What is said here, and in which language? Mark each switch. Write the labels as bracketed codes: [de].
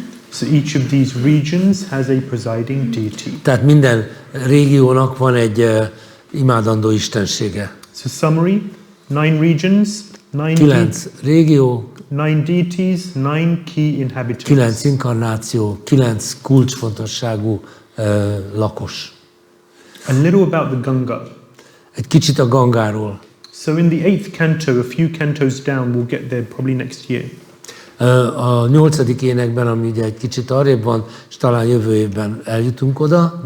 [en] So each of these regions has a presiding deity. [hu] Tehát minden régiónak van egy imádandó istensége. [en] So summary, 9 regions, [hu] 9 régió, [en] 9 deities, 9 key inhabitants. [hu] 9 inkarnáció, 9 kulcsfontosságú lakos. [en] A little about the Ganga. [hu] Egy kicsit a Gangáról. [en] So in the 8th canto, a few cantos down, we'll get there probably next year. [hu] A 8. énekben, ami ugye egy kicsit arrébb van, és talán jövő évben eljutunk oda.